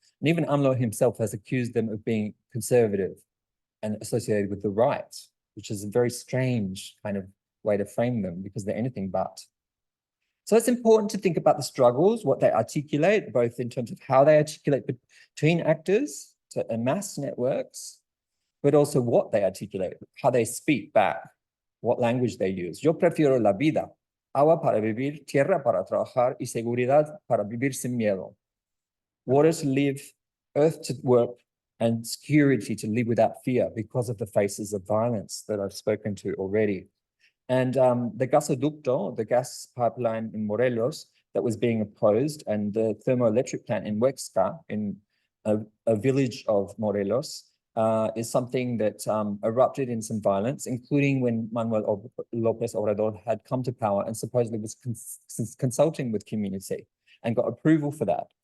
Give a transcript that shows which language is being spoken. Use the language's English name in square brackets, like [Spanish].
[English] And even AMLO himself has accused them of being conservative and associated with the right, which is a very strange kind of way to frame them because they're anything but. So it's important to think about the struggles, what they articulate, both in terms of how they articulate between actors to amass networks, but also what they articulate, how they speak back, what language they use. [Spanish] Yo prefiero la vida, agua para vivir, tierra para trabajar y seguridad para vivir sin miedo. [English] Water to live, earth to work, and security to live without fear because of the faces of violence that I've spoken to already. And the gasoducto, the gas pipeline in Morelos that was being opposed, and the thermoelectric plant in Huexca, in a village of Morelos, is something that erupted in some violence, including when Manuel López Obrador had come to power and supposedly was consulting with community and got approval for that.